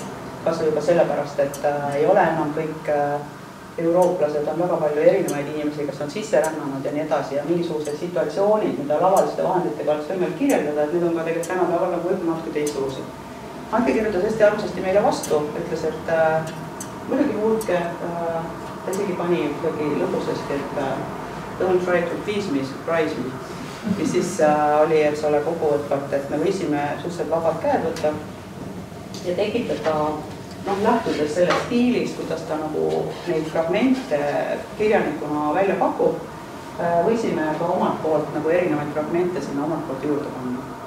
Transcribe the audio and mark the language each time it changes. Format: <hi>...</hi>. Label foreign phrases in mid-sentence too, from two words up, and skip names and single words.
<et>Kas juba sellepärast, et ei ole enam kõik eurooplased, on väga palju erinevaid inimesi, kes on sisse rännanud ja nii edasi ja mingisugused situatsioonid, mida lavaliste vahenditega oleks võimalik kirjeldada, et need on ka tegelikult tänapäeval nagu võib-olla natuke teistsugused. Hanke kirjutas hästi armsasti meile vastu, ütles, et muidugi muutke ta isegi pani ikkagi lõpusesti, et</et> <en>don't try to please me, surprise me.</en> <et>Mis siis oli, et see ole kokkuvõtvalt, et me võisime suhteliselt vabad käed võtta ja tekitada, lähtudes sellest stiilist, kuidas ta nagu neid fragmente kirjanikuna välja pakub, võisime ka omalt poolt nagu erinevaid fragmente sinna omalt poolt juurde panna.</et>